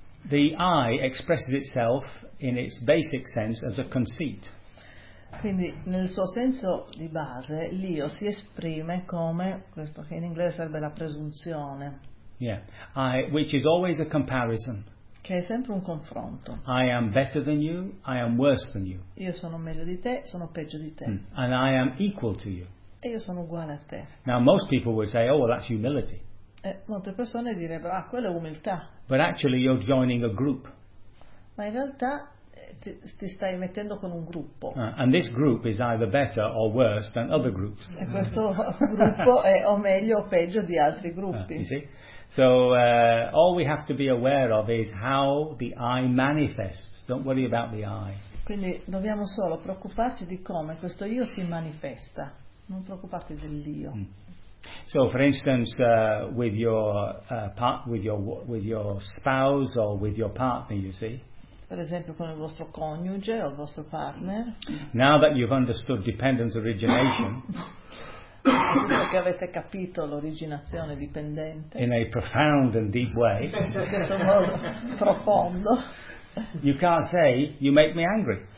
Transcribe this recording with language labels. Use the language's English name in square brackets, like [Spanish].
[English] The I expresses itself in its basic sense as a conceit. [Italian] Quindi nel suo senso di base l'io si esprime come questo che in inglese sarebbe la presunzione. [English] Yeah. I, which is always a comparison. [Italian] Che è sempre un confronto. [English] I am better than you, I am worse than you. [Italian] Io sono meglio di te, sono peggio di te. [English] And I am equal to you. [Italian] E io sono uguale a te. [English] Now most people would say, oh well, that's humility. [Italian] Molte persone direbbero, ah, quella è umiltà. [English] But actually you're joining a group. [Italian] Ma in realtà ti stai mettendo con un gruppo. [English] And this group is either better or worse than other groups. [Italian] E questo gruppo è o meglio o peggio di altri gruppi. [English] You see? So all we have to be aware of is how the I manifests. Don't worry about the I. [Italian] Quindi dobbiamo solo preoccuparci di come questo io si manifesta. Non preoccupatevi dell'io. [English] So, for instance, with your with your spouse or with your partner, you see. [Italian] Per esempio, con il vostro coniuge o il vostro partner. [English] Now that you've understood dependence origination. [Italian] Che avete capito l'originazione dipendente. [English] In a profound and deep way. [Italian] Profondo. [English] You can't say you make me angry.